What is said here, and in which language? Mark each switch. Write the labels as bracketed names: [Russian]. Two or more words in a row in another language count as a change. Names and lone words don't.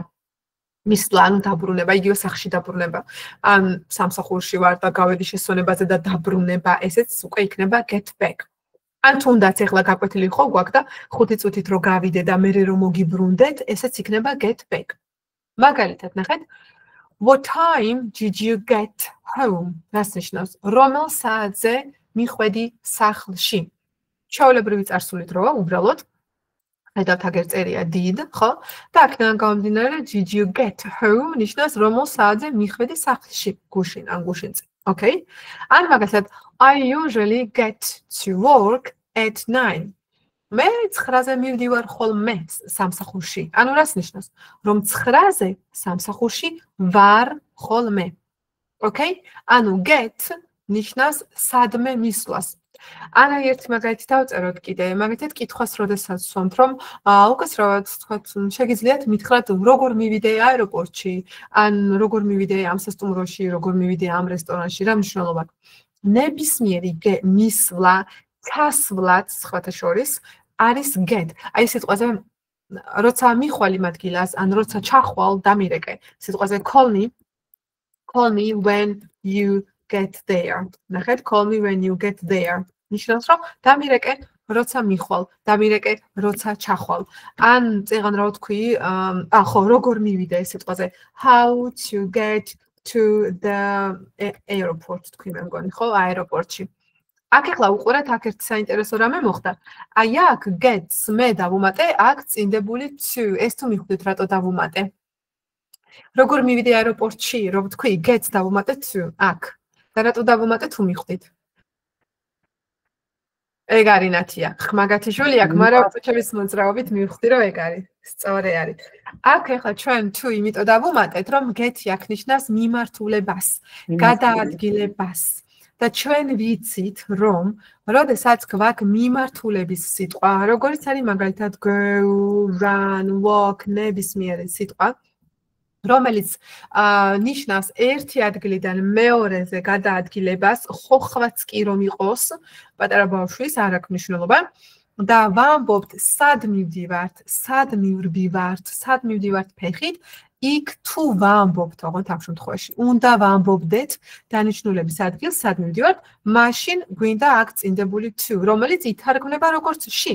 [Georgian] მისვლა, ანუ დაბრუნება, იგივე სახლში დაბრუნება. ან სამსახურში ვარ და გავედი შესვენებაზე და დაბრუნება, ესეც უკვე იქნება [English] get back. [Georgian] ან თუნდაც ეხლა გაკვეთილი ხო გვაქვს და 5 წუთით რო გავიდე და მე რომ მოგიბრუნდეთ, ესეც იქნება [English] get back. [Georgian] მაგალითად, ნახეთ. [English] What time did you get home? [Georgian] რას ნიშნავს? რომელ საათზე მიხვედი სახლში? ჩვეულებრივი წარსული დროა, უბრალოდ. ხედავთ აგერ წერია did, ხო? და აქედან გამომდინარე [English] did you get home [Georgian] ნიშნავს რომელ საათზე მიხვედი სახლში, გუშინ, ან გუშინწი. Okay? [English] ან მაგალითად I usually get to work at 9. [Georgian] მე 9-ზე მივდივარ ხოლმე სამსახურში. ანუ რას ნიშნავს? რომ 9-ზე სამსახურში ვარ ხოლმე. Okay? ანუ get ნიშნავს სადმე მისვლას. ანა ერთი მაგალითი დავწეროთ კიდე, მაგალითად კითხვას როდესაც ვსვამთ, რომ უკაცრავად თქვათ, შეგიძლიათ მითხრათ, როგორ მივიდე აეროპორტში, ან როგორ მივიდე ამ სასტუმროში, როგორ მივიდე ამ რესტორანში, რა მნიშვნელობა აქვს. ნებისმიერი მისვლა, ჩასვლაც სხვათა შორის არის get. აი სიტყვაზე როცა მიხვალ იმ ადგილას, ან როცა ჩახვალ, დამირეკე. [English] სიტყვაზე call me when you get there. ნახეთ, call me when you get there. [Georgian] ნიშნავს, რომ დამირეკე, როცა მიხვალ, დამირეკე, როცა ჩახვალ. ან წეღან რა ვთქვი, ხო, როგორ მივიდე სიტყვაზე [English] how to get to the airport [Georgian] თქვი მე მგონი, ხო, აეროპორტში. აქ ახლა უყურეთ, აქ ერთი საინტერესო რამე მოხდა. აი აქ gets მე დავუმატე, აქ წინდებული to. ეს თუ მიხვდით, რატო დავუმატე? როგორ მივიდე აეროპორტში, რომ ვთქვი, gets დავუმატე to აქ. და რატო დავუმატე თუ მიხვდით? ეგ არის ნათია. ხმაგათი შვილი აქ, მაგრამ უწუჩების მოძრაობით მივხვდი, რომ ეგ არის. სწორი არის. აქ ახლა ჩვენ to იმიტომ დავუმატეთ, რომ get-ი აქ ნიშნავს მიმართულებას, გადაადგილებას. და ჩვენ ვიცით, რომ როდესაც გვაქვს მიმართულების სიტყვა, როგორიც არის მაგალითად go, run, walk, ნებისმიერი სიტყვა, რომელიც ნიშნავს ერთი ადგილიდან მეორეზე გადაადგილებას, ხოხვაც კი რომ იყოს, პატარა ბავშვის არ აქვს მნიშვნელობა. და ვამბობთ, სად მივდივართ, სად მივრბივართ, სად მივდივართ ფეხით, იქ თუ ვამბობთ, ოღონდ ამ შემთხვევაში, უნდა ვამბობდეთ დანიშნულების ადგილს, სად მივდივართ, მაშინ გვინდა აქ წინდებული to, რომელიც ითარგმნება როგორც she.